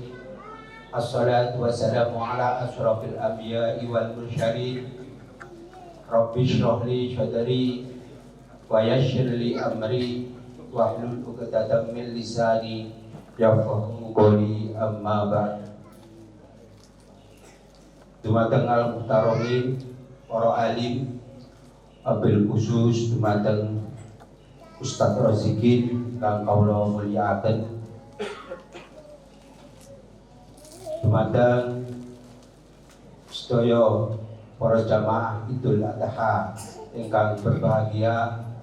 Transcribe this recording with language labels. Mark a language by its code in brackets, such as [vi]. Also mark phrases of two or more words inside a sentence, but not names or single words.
[ar] الصلاة والسلام على أشرف الأنبياء والمرسلين. رب اشرح لي صدري ويسر لي أمري واحلل عقدة من لساني يفقهوا قولي أما بعد. [jv] Dumateng al-muhtaromin para alim, [ar] بالخصوص [jv] dumateng Ustaz Rozikin kang kawula mulyakaken, dumateng sedaya para jamaah Idul Adha ingkang berbahagia.